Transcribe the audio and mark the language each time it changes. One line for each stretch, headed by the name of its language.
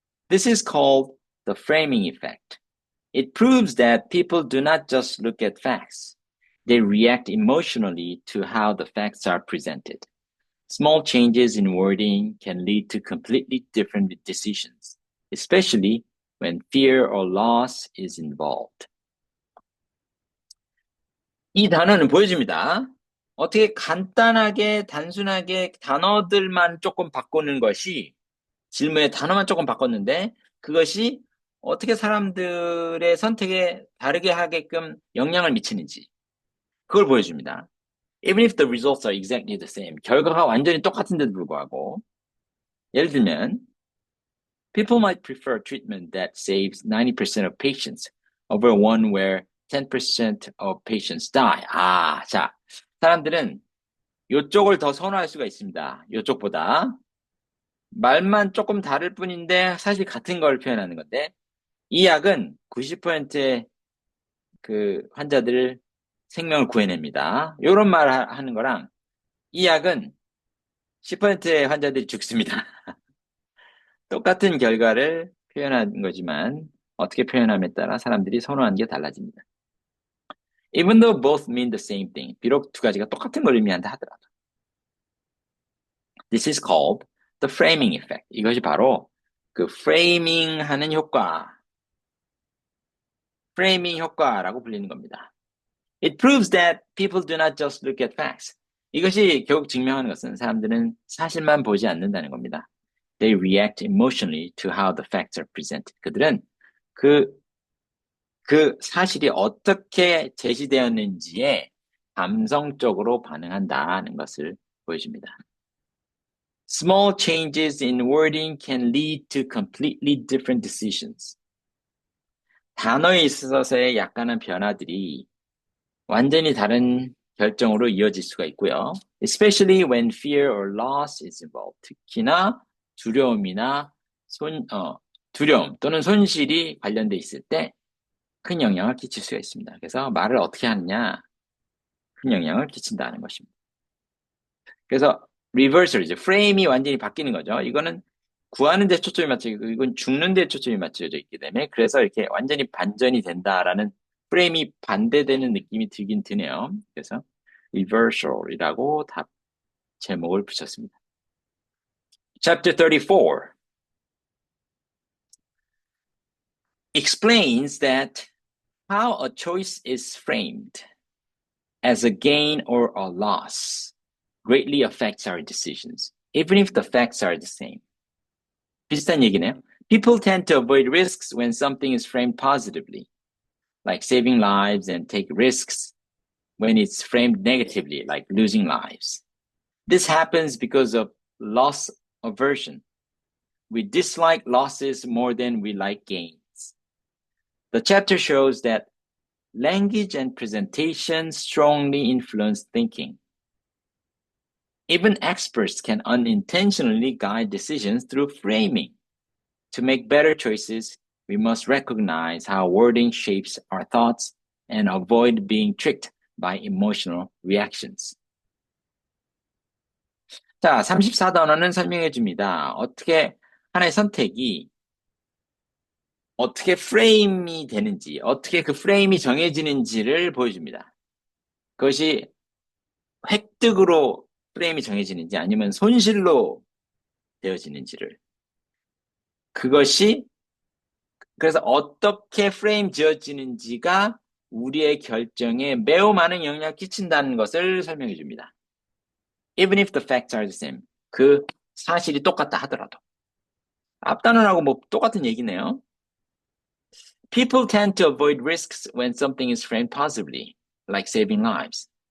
English: This is called the framing effect. It proves that people do not just look at facts. They react emotionally to how the facts are presented. Small changes in wording can lead to completely different decisions, especially when fear or loss is involved.
Korean: 이 단어는 보여줍니다. 어떻게 간단하게, 단순하게 단어들만 조금 바꾸는 것이, 질문의 단어만 조금 바꿨는데, 그것이 어떻게 사람들의 선택에 다르게 하게끔 영향을 미치는지 그걸 보여줍니다.
English: Even if the results are exactly the same.
Korean: 결과가 완전히 똑같은데도 불구하고 예를 들면
English: people might prefer treatment that saves 90% of patients over one where 10% of patients die.
Korean: 자, 사람들은 이쪽을 더 선호할 수가 있습니다. 이쪽보다. 말만 조금 다를 뿐인데 사실 같은 걸 표현하는 건데 이 약은 90%의 그 환자들을 생명을 구해냅니다. 이런 말 하는 거랑 이 약은 10%의 환자들이 죽습니다. 똑같은 결과를 표현하는 거지만 어떻게 표현함에 따라 사람들이 선호하는 게 달라집니다.
English: Even though both mean the same thing.
Korean: 비록 두 가지가 똑같은 걸 의미한다 하더라도.
English: This is called the framing effect.
Korean: 이것이 바로 그 framing 하는 효과, framing 효과라고 불리는 겁니다.
English: It proves that people do not just look at facts.
Korean: 이것이 결국 증명하는 것은 사람들은 사실만 보지 않는다는 겁니다.
English: They react emotionally to how the facts are presented.
Korean: 그들은 그 사실이 어떻게 제시되었는지에 감성적으로 반응한다는 것을 보여줍니다.
English: Small changes in wording can lead to completely different decisions.
Korean: 단어에 있어서의 약간의 변화들이 완전히 다른 결정으로 이어질 수가 있고요.
English: Especially when fear or loss is involved.
Korean: 특히나 두려움이나 두려움 또는 손실이 관련돼 있을 때 큰 영향을 끼칠 수가 있습니다. 그래서 말을 어떻게 하느냐 큰 영향을 끼친다는 것입니다. 그래서 리버설이죠. 프레임이 완전히 바뀌는 거죠. 이거는 구하는 데 초점이 맞춰지고 이건 죽는 데 초점이 맞춰져 있기 때문에 그래서 이렇게 완전히 반전이 된다라는 프레임이 반대되는 느낌이 들긴 드네요. 그래서 reversal이라고 답 제목을 붙였습니다.
English: Chapter 34 explains that how a choice is framed as a gain or a loss greatly affects our decisions, even if the facts are the same.
Korean: 비슷한 얘기네요.
English: People tend to avoid risks when something is framed positively, like saving lives, and take risks when it's framed negatively, like losing lives. This happens because of loss aversion. We dislike losses more than we like gains. The chapter shows that language and presentation strongly influence thinking. Even experts can unintentionally guide decisions through framing. To make better choices, we must recognize how wording shapes our thoughts and avoid being tricked by emotional reactions.
Korean: 자, 34단원은 설명해 줍니다. 어떻게 하나의 선택이 어떻게 프레임이 되는지, 어떻게 그 프레임이 정해지는지를 보여줍니다. 그것이 획득으로 프레임이 정해지는지 아니면 손실로 되어지는지를. 그것이 그래서 어떻게 프레임 지어지는지가 우리의 결정에 매우 많은 영향을 끼친다는 것을 설명해 줍니다.
English: Even if the facts are the same.
Korean: 그 사실이 똑같다 하더라도. 앞단원하고 뭐 똑같은 얘기네요.
English: People tend to avoid risks when something is framed positively, like saving lives.